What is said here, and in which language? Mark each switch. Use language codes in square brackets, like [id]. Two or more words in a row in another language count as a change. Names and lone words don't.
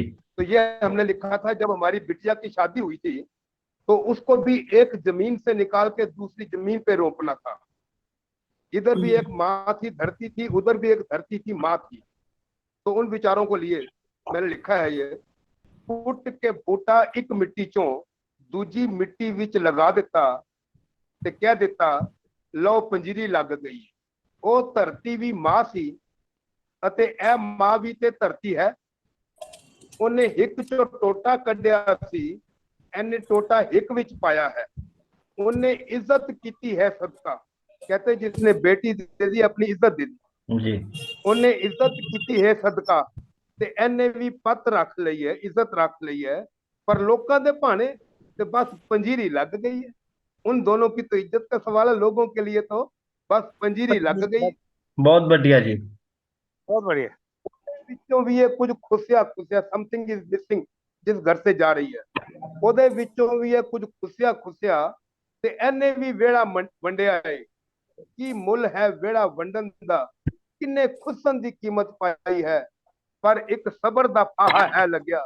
[hi] तो ये हमने लिखा था जब हमारी बिटिया की शादी हुई थी तो उसको भी एक जमीन से निकाल के दूसरी जमीन पे रोपना था। इधर भी एक माँ थी, धरती थी, उधर भी एक धरती थी, माँ थी। तो उन विचारों को लिए मैंने लिखा है ये। [pa] ਪੁੱਟ ਕੇ ਬੂਟਾ ਇੱਕ ਮਿੱਟੀ 'ਚੋਂ ਦੂਜੀ ਮਿੱਟੀ ਵਿੱਚ ਲਗਾ ਦਿੱਤਾ ਤੇ ਕਹਿ ਦਿੱਤਾ ਲੋ ਪੰਜੀਰੀ ਲੱਗ ਗਈ। ਉਹ ਧਰਤੀ ਵੀ ਮਾਂ ਸੀ ਅਤੇ ਇਹ ਮਾਂ ਵੀ ਤੇ ਧਰਤੀ ਹੈ। ਉਹਨੇ ਹਿੱਕ ਚੋਂ ਟੋਟਾ ਕੱਢਿਆ ਸੀ, ਇਹਨੇ ਟੋਟਾ ਹਿੱਕ ਵਿੱਚ ਪਾਇਆ ਹੈ। ਉਹਨੇ ਇੱਜ਼ਤ ਕੀਤੀ ਹੈ ਸਦਕਾ, [hi] कहते जिसने बेटी दे दी अपनी इज्जत दे दी जी। [pa] ਉਹਨੇ ਇੱਜ਼ਤ ਕੀਤੀ ਹੈ ਸਦਕਾ ਤੇ ਇਹਨੇ ਵੀ ਪੱਤ ਰੱਖ ਲਈ ਹੈ, ਇੱਜ਼ਤ ਰੱਖ ਲਈ है। [hi] पर लोगों के भाने तो बस पंजीरी लग गई है। उन दोनों की तो इज्जत का सवाल है, लोगों के लिए तो बस पंजीरी लग गई। बहुत बढ़िया जी। बहुत बढ़िया। [pa] ਵਿੱਚੋਂ ਵੀ ਇਹ ਕੁਝ ਖੁੱਸਿਆ ਖੁੱਸਿਆ [en] something is missing [hi] जिस घर से जा रही है, [pa] ਉਹਦੇ ਵਿੱਚੋਂ ਵੀ ਇਹ ਕੁਝ ਖੁੱਸਿਆ ਖੁੱਸਿਆ ਤੇ ਇਹਨੇ ਵੀ ਵਿਹੜਾ ਵੰਡਿਆ ਹੈ। ਕੀ ਮੁੱਲ ਹੈ ਵਿਹੜਾ ਵੰਡਣ ਦਾ, ਕਿੰਨੇ ਖੁੱਸਣ ਦੀ ਕੀਮਤ ਪਾਈ ਹੈ, ਪਰ ਇੱਕ ਸਬਰ ਦਾ ਫਾਹਾ ਹੈ ਲੱਗਿਆ।